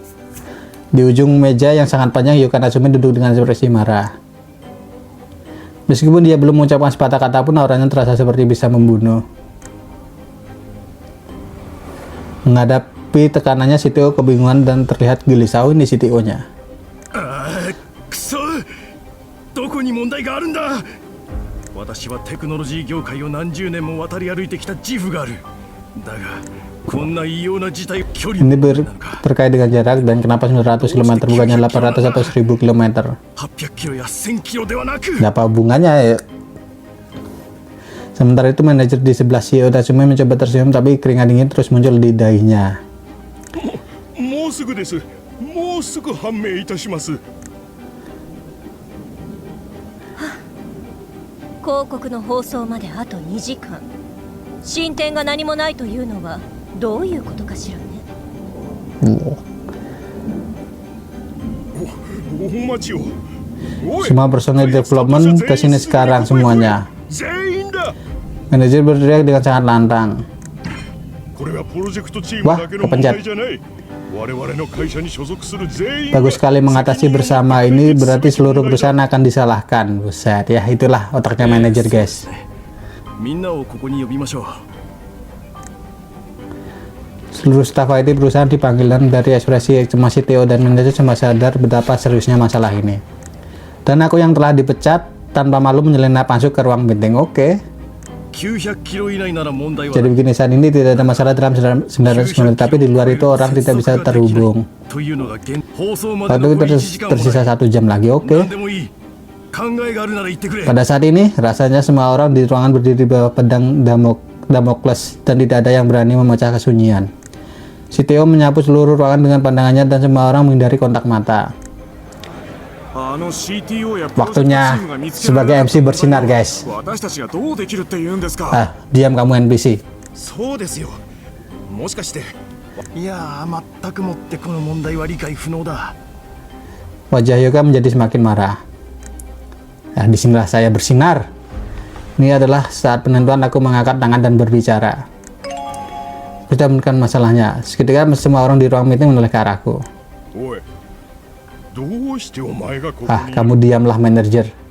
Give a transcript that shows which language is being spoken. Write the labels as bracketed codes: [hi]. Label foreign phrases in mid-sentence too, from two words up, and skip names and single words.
[id] Di ujung meja yang sangat panjang, Yuka Natsumi duduk dengan ekspresi marah. Meskipun dia belum mengucapkan sepatah kata pun, auranya terasa seperti bisa membunuh. Menghadapi tekanannya, Shitio kebingungan dan terlihat gelisah. Ini Shitio-nya. [ja] くそ、どこに問題があるんだ。私はテクノロジー業界を何十年も渡り歩いてきた自負がある。だがこんな異様な事態、距離 [id] Ini terkait dengan jarak dan kenapa 900 km bukannya 800 atau 1000 km. [ja] 800キロや1000キロではなく、 [id] Apa hubungannya ya? Sementara itu manajer di sebelah CEO Natsume mencoba tersenyum, tapi keringat dingin terus muncul di dahinya. [ja] もうすぐです。もうすぐ判明いたします。広告の放送まであと2時間。進展が何もないというのはどういうことかしらね。お待ちを。 [id] Semua personel development kesini sekarang semuanya. [ja] 全員だ。 [id] Manajer berteriak dengan sangat lantang. [ja] これはプロジェクトチームだけの問題じゃない。我々の会社に所属する全員。 [id] Bagus sekali mengatasi bersama ini, berarti seluruh perusahaan akan disalahkan. Buset ya, itulah otaknya manajer, guys. [ja] みんなをここに呼びましょう。 [id] Seluruh staf IT perusahaan dipanggil dan dari ekspresi cemas Shitio dan manajer semua sadar betapa seriusnya masalah ini. Dan aku yang telah dipecat tanpa malu menyelinap masuk ke ruang meeting. Oke. [ja] 900 キロ以内なら問題は。 [id] Jadi begini, saat ini tidak ada masalah dalam 900 km, tapi di luar itu orang tidak bisa terhubung. [ja] というのが放送まで [id] Waktu [ja] の [id] itu [ja] 1時間も [id] tersisa 1 jam lagi. Oke. [ja] 何でもいい。考えがあるなら言ってくれ。 [id] Pada saat ini, rasanya semua orang di ruangan berdiri di bawah pedang Damokles dan tidak ada yang berani memecah kesunyian. Shitio menyapu seluruh ruangan dengan pandangannya dan semua orang menghindari kontak mata. Waktunya sebagai MC bersinar, guys. Ah, diam kamu NPC. [ja] そうですよ。もしかして。いやー、全くもってこの問題は理解不能だ。 [id] Wajah Yoga menjadi semakin marah. Nah, disinilah saya bersinar. Ini adalah saat penentuan aku mengangkat tangan dan berbicara. Sudah menekan masalahnya. Seketika semua orang di ruang meeting menoleh ke arahku. Ah, kamu diamlah, manajer.